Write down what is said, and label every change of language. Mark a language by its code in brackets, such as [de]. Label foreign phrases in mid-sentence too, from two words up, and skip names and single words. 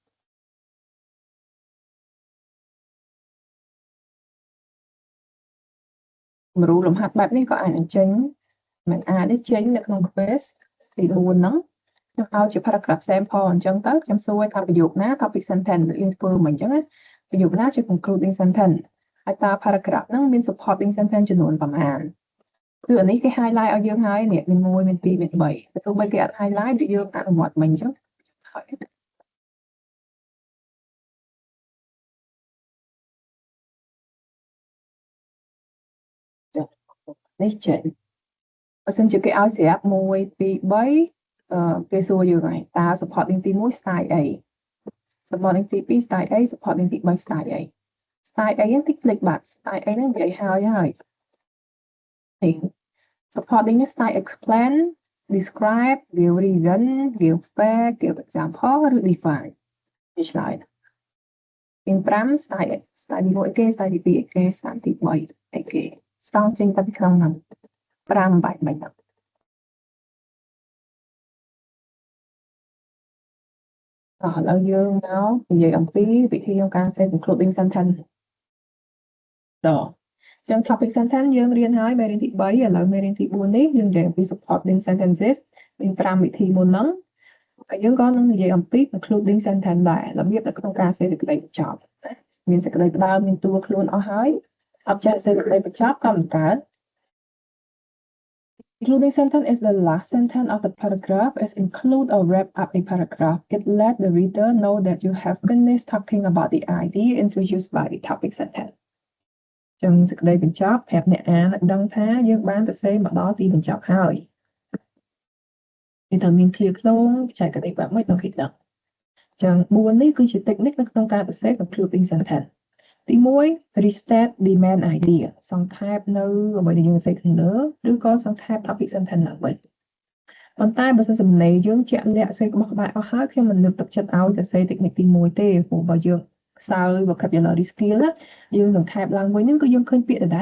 [km] គំរូលំហាត់បែបនេះក៏អាចនឹងចេញមិនអាចទេចេញនៅក្នុង quiz ទី4ហ្នឹងខ្ញុំឲ្យជា [en] paragraph sample [km] អញ្ចឹងទៅខ្ញុំសួរថាប្រយោគណា [en] topic sentence [km] យើងធ្វើមិនអញ្ចឹងណាប្រយោគណាជា [en] concluding sentence [km] ហើយតើ paragraph ហ្នឹងមាន [en] supporting sentence [km] ចំនួនប៉ុន្មានគឺអានេះគេ highlight ឲ្យយើងហើយនេះមាន1មាន2មាន3បើទោះបីគេអត់ highlight ដូចយើងអនុវត្តមិញអញ្ចឹងហើយ នេះចេញបើសិនជាគេឲ្យស្រាប់1 2 3គេសួរយើងហើយតើ supporting ទី1 style អី supporting ទី2 style អី supporting ទី3 style អី style អីហ្នឹងតិចភ្លេចបាត់ style អីហ្នឹងនិយាយហើយនេះ supporting នេះ [en] style explain describe give reason give fact give example [km] ឬ define វាឆ្លើយមាន5 style ទី1គេ style ទី2គេ style ទី3អីគេស្ទង់ចេញទៅពីក្នុងហ្នឹង5បែបហ្នឹងឥ ឡូវយើងមកនិយាយអំពីវិធីក្នុងការ [en] set concluding sentence [km] ចឹង topic sentence យើងរៀនហើយមេរៀនទី3ឥឡូវមេរៀនទី4នេះយើងនិយាយអំពី [en] supporting sentences [km] មាន5វិធីមុនហ្នឹងហើយយើងក៏នឹងនិយាយអំពី [en] concluding sentence [km] ដែររបៀបនៅក្នុងការសេសេចក្តីបញ្ចប់មានសេចក្តីផ្ដើមមានតួខ្លួនអស់ហើយអត់ចេះសេចក្តីបញ្ចប់ក៏មិនកើត [en] Including sentence is the last sentence of the paragraph. It include or wrap up a paragraph. It let the reader know that you have finished talking about the idea introduced by the topic sentence. [km] ចឹងសេចក្តីបញ្ចប់ប្រាប់អ្នកអានឲ្យដឹងថាយើងបានទៅសេមកដល់ទីបញ្ចប់ហើយវាត្រូវមាន clear ខ្លួនបច្ចេកទេសបែបម៉េចដល់គេដឹងចឹង4នេះគឺជា technique នៅក្នុងការសរសេរ [en] concluding sentence [km] ទី1 [en] restate the main idea [km] សង្ខេបនៅអ្វីដែលយើងសរសេរខាង លើឬក៏សង្ខេប [en] topic sentence [km] ឡើងវិញប៉ុន្តែបើសិនសំណេរយើងជាក់លាក់សេរបស់ក្បែរអស់ហើយខ្ញុំមិនលើកទឹកចិត្តឲ្យទៅ សេ technique ទី1ទេព្រោះបើយើងខ្សោយ [en] vocabulary skill [km] ណាយើងសង្ខេបឡើងវិញហ្នឹងគឺយើងឃើញពាក្យដដែល